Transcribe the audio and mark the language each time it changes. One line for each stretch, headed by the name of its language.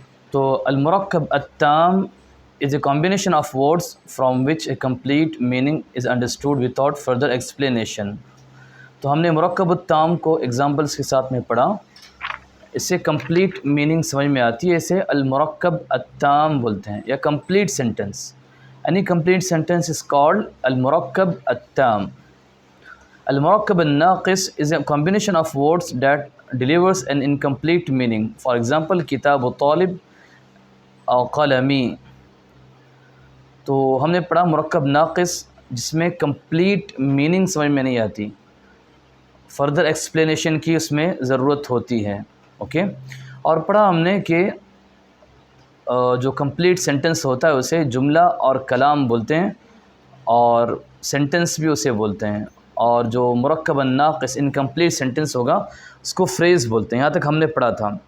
English: تو المرکب التام is a combination of words from which a complete meaning is understood without further explanation.
Urdu: تو ہم نے مرکب التام کو ایگزامپلس کے ساتھ میں پڑھا. اس سے کمپلیٹ میننگ سمجھ میں آتی ہے. اسے المرکب التام بولتے ہیں یا complete sentence.
English: Any complete sentence is called المرکب التام. المرکب الناقص is a combination of words that delivers an incomplete meaning. For example,
Urdu: کتاب طالب اور قلمی. تو ہم نے پڑھا مرکب ناقص جس میں کمپلیٹ میننگ سمجھ میں نہیں آتی، فردر ایکسپلینیشن کی اس میں ضرورت ہوتی ہے. اوکے. اور پڑھا ہم نے کہ جو کمپلیٹ سینٹنس ہوتا ہے اسے جملہ اور کلام بولتے ہیں اور سینٹنس بھی اسے بولتے ہیں، اور جو مرکب الناقص انکمپلیٹ سینٹنس ہوگا اس کو فریز بولتے ہیں. یہاں تک ہم نے پڑھا تھا.